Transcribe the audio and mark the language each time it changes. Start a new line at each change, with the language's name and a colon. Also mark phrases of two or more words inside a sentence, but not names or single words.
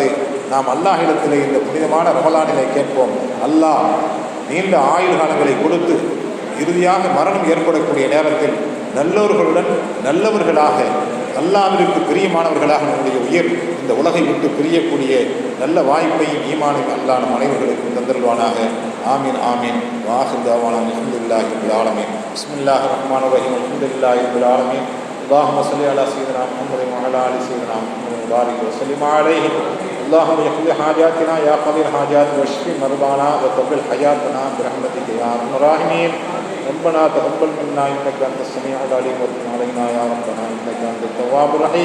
Tamil: நாம் அல்லாஹ்விடத்திலே இந்த புனிதமான ரமலானிலே கேட்போம், அல்லாஹ் நீண்ட ஆயுள் காலங்களை கொடுத்து இறுதியாக மரணம் ஏற்படக்கூடிய நேரத்தில் நல்லவர்களுடன் நல்லவர்களாக, அல்லாஹ்விற்கு பிரியமானவர்களாக நம்முடைய உயிர் இந்த உலகை விட்டு பிரியக்கூடிய நல்ல வாய்ப்பையும் ஈமானையும் அல்லாஹ் நம் அனைவர்களுக்கும் தந்தருள்வானாக.
Arabic: آمين آمين. وآخر دعوانا الحمد لله رب العالمين. بسم الله الرحمن الرحيم. الحمد لله رب العالمين. اللهم صل على سيدنا محمد وعلى ال سيدنا محمد وبارك وسلم عليه. اللهم اقض حاجاتنا يا قاضي الحاجات واشف مرضانا وطول حياتنا برحمتك يا ارحم الراحمين. ربنا تقبل منا انك انت السميع العليم وتب علينا يا ربنا انك انت التواب الرحيم.